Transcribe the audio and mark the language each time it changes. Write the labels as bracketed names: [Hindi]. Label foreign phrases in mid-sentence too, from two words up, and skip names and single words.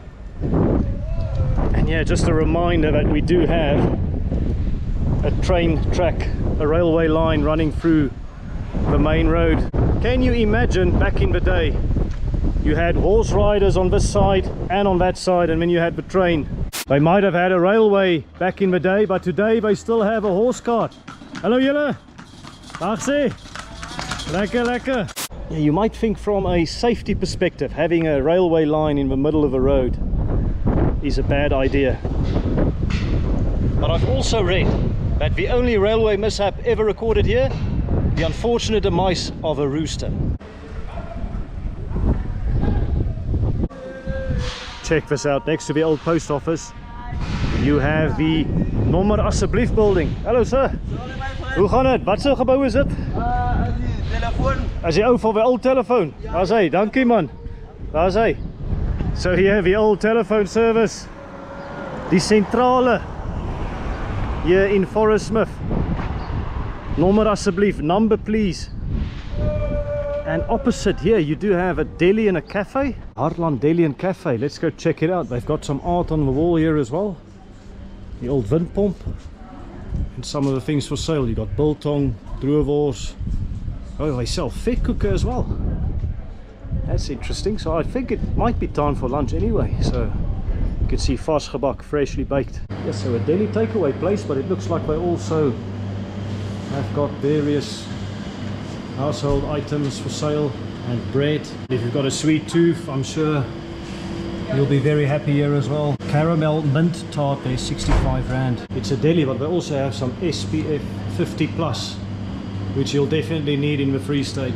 [English] And yeah, just a reminder that we do have a train track, a railway line running through the main road. Can you imagine back in the day, you had horse riders on this side and on that side, and then you had the train. They might have had a railway back in the day, but today they still have a horse cart. [Afrikaans] Hello julle, dag sê. Lekker, lekker. [English] Yeah, you might think from a safety perspective, having a railway line in the middle of the road is a bad idea. But I've also read that the only railway mishap ever recorded here, the unfortunate demise of a rooster. Check this out, next to the old post office, you have the Nommer Asseblief building. Hello sir. [Afrikaans] Hoe gaan het? Wat so gebou is dit? Telefoon. As die ou van die old telefoon. Daar's hy, dankie man. Daar's hy. [English] So here the old telephone service. [Afrikaans] Die sentrale here in Fauresmith. Nommer asseblief, [English] number please. And opposite here you do have a deli and a cafe. Hartland Deli and Cafe. Let's go check it out. They've got some art on the wall here as well. The old windpomp. And some of the things for sale. You got [Afrikaans] biltong, droewors, [English] Oh, they sell vetkoek as well. That's interesting. So I think it might be time for lunch anyway. So you can see [Afrikaans] vars gebak, [English] freshly baked. Yes, so a deli takeaway place, but it looks like they also have got various household items for sale and bread. If you've got a sweet tooth, I'm sure you'll be very happy here as well. Caramel mint tart there, 65 rand. It's a deli, but they also have some SPF 50 plus, which you'll definitely need in the Free State.